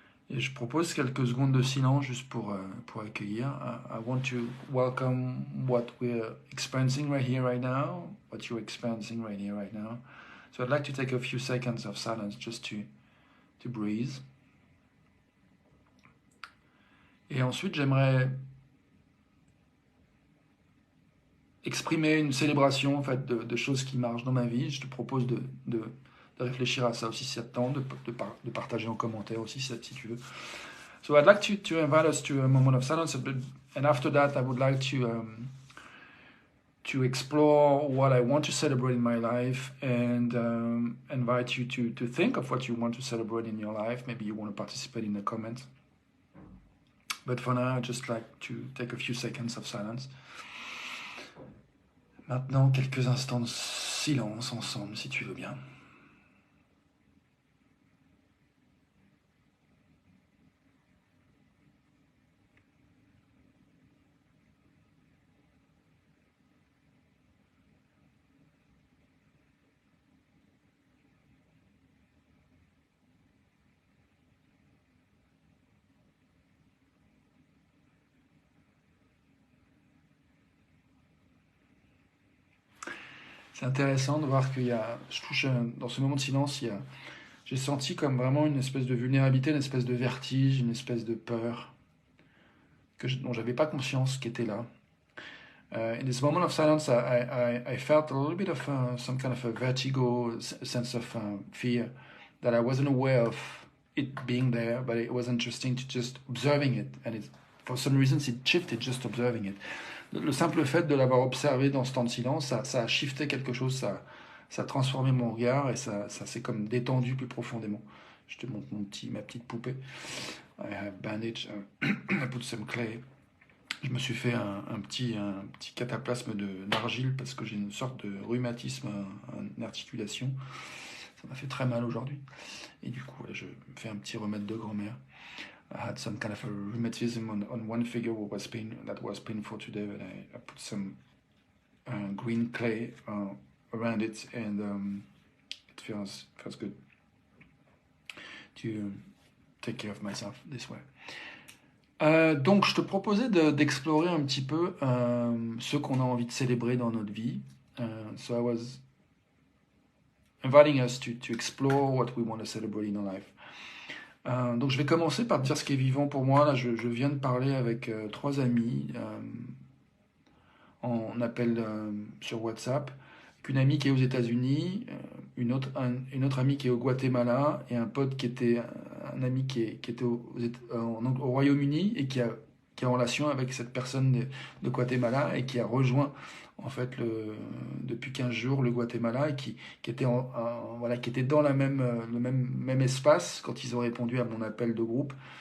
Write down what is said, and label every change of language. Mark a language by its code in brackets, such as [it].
[fr] Et je propose quelques secondes de silence juste pour accueillir. [en] I want to welcome what we're experiencing right here, right now, what you're experiencing right here, right now. So I'd like to take a few seconds of silence just to breathe. [fr] Et ensuite, j'aimerais exprimer une célébration en fait, de choses qui marchent dans ma vie. Je te propose de réfléchir à ça aussi si ça te tente, de partager en commentaire aussi si tu veux. [en] So I'd like to invite us to a moment of silence, and after that I would like to explore what I want to celebrate in my life and invite you to think of what you want to celebrate in your life. Maybe you want to participate in the comments. But for now, I'd just like to take a few seconds of silence. [fr] Maintenant, quelques instants de silence ensemble, si tu veux bien. C'est intéressant de voir qu'il y a, dans ce moment de silence, j'ai senti comme vraiment une espèce de vulnérabilité, une espèce de vertige, une espèce de peur dont j'avais pas conscience qui était là. [en] In this moment of silence, I felt a little bit of some kind of a vertigo, sense of fear that I wasn't aware of it being there, but it was interesting to just observing it, and for some reasons it shifted just observing it. [fr] Le simple fait de l'avoir observé dans ce temps de silence, ça a shifté quelque chose, ça a transformé mon regard et ça s'est comme détendu plus profondément. Je te montre ma petite poupée. [en] I have bandaged, I put some clay. [fr] Je me suis fait un petit cataplasme d'argile parce que j'ai une sorte de rhumatisme en articulation. Ça m'a fait très mal aujourd'hui. Et du coup, je me fais un petit remède de grand-mère. [en] I had some kind of a rheumatism on one finger that was painful today, and I put some green clay around it, and it feels good to take care of myself this way. [fr] Donc, je te proposais d'explorer un petit peu ce qu'on a envie de célébrer dans notre vie. [en] So I was inviting us to explore what we want to celebrate in our life. [fr] Donc je vais commencer par te dire ce qui est vivant pour moi. Là, je viens de parler avec 3 amis en appel sur WhatsApp. Une amie qui est aux États-Unis, une autre amie qui est au Guatemala et un pote qui était un ami qui était au Royaume-Uni et qui est en relation avec cette personne de Guatemala et qui a rejoint en fait depuis 15 jours le Guatemala et qui était qui était dans le même espace quand ils ont répondu à mon appel de groupe.